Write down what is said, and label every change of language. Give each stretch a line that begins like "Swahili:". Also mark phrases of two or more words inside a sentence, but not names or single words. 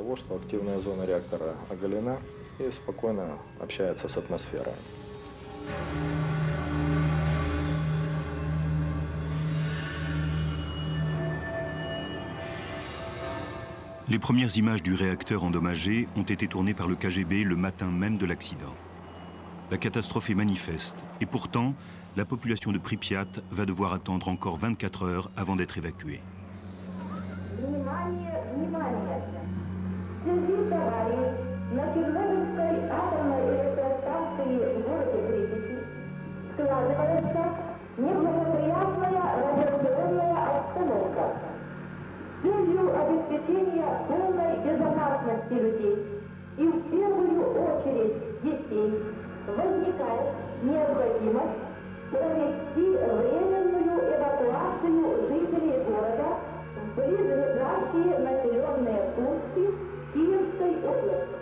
French: Les premières images du réacteur endommagé ont été tournées par le KGB le matin même de l'accident. La catastrophe est manifeste et pourtant, la population de Pripyat va devoir attendre encore 24 heures avant d'être évacuée.
Russian: Внимание, внимание! Сердит аварии на Чернобыльской атомной электростанции в городе Припяти складывается неблагоприятная радиационная обстановка. С целью обеспечения полной безопасности людей и в первую очередь детей возникает необходимость провести временную эвакуацию жителей города в близлежащие населенные пункты Киевской области.